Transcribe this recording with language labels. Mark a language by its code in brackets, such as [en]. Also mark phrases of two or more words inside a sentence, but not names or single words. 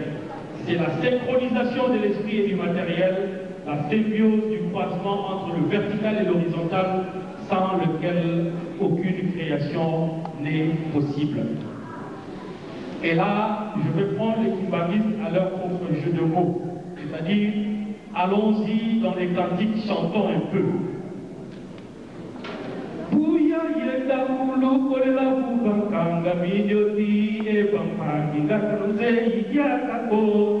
[fr] C'est la synchronisation de l'esprit et du matériel, la symbiose du croisement entre le vertical et l'horizontal, sans lequel aucune création n'est possible. Et là, je vais prendre les kimbanguistes à leur propre jeu de mots, c'est-à-dire, allons-y dans les cantiques, chantons un peu. [kg] Bouya yenda mulu kolela bubankanga minyoti e bampangi ngakaruze idiakako.